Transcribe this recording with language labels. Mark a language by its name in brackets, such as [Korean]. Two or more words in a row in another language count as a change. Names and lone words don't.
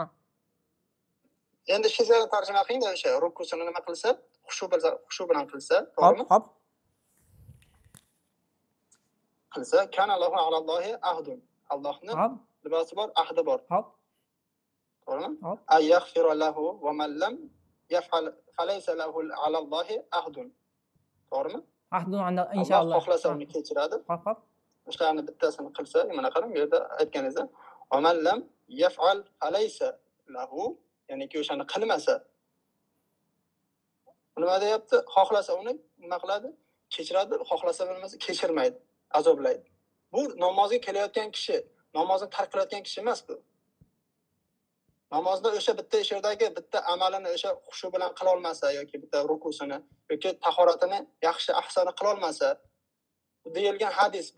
[Uzbek] Endi shu so'zni tarjima qiling-da, o'sha rukusini nima qilsa, xushu bilan qilsa, to'g'rimi? Hop. [Arabic] Qilsa, كان له على الله عهد. [Uzbek] Allohning libosi bor, ahdi bor. Hop. To'g'rimi? [Arabic] أيغفر الله و من لم يفعل فليس له على الله عهد. [Uzbek] To'g'rimi? [Arabic] عهد إن شاء الله. [Uzbek] Xohlasa uni kechiradi. Hop. O'shalarni bittasini qilsa, mana qarang, bu yerda aytganingizda, [Arabic] و من لم يفعل فليس له, [Uzbek] ya'niki o'shani qilmasa, nima deyapti? Xohlasa uni nima qiladi? Kechiradi, xohlasa bo'lmasa kechirmaydi, azoblaydi. Bu namozga kelayotgan kishi, namozni tark qilayotgan kishi emas bu. namozda o'sha bitta sherdagi bitta amalini o'sha xushu bilan qila olmasa yoki bitta rukusini yoki tahoratini yaxshi ahsani qila olmasa deyilgan hadis bu.